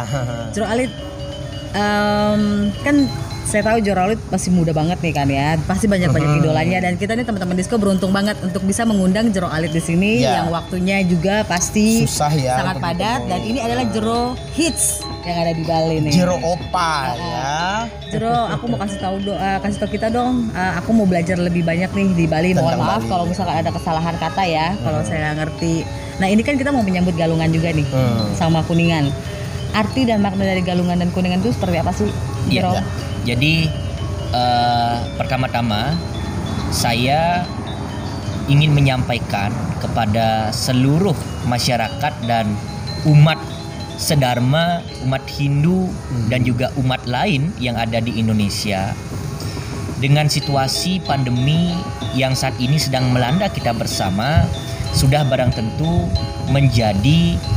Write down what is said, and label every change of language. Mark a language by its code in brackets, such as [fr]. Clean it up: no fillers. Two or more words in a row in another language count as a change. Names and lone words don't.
[id] Jero Alit, kan saya tahu Jero Alit masih muda banget nih kan ya, pasti banyak idolanya. Dan kita nih teman-teman Disko beruntung banget untuk bisa mengundang Jero Alit di sini yang waktunya juga pasti susah ya, sangat padat. Dan ini adalah Jero Hits yang ada di Bali nih. Jero Opa ya. Jero, aku mau kasih tahu kita dong. Aku mau belajar lebih banyak nih di Bali. Mohon maaf kalau misalkan ada kesalahan kata ya, kalau saya nggak ngerti. Nah ini kan kita mau menyambut Galungan juga nih sama Kuningan. Arti dan makna dari Galungan dan Kuningan itu seperti apa sih, Jero? Iya. Jadi pertama-tama saya ingin menyampaikan kepada seluruh masyarakat dan umat sedharma, umat Hindu dan juga umat lain yang ada di Indonesia, dengan situasi pandemi yang saat ini sedang melanda kita bersama, sudah barang tentu menjadi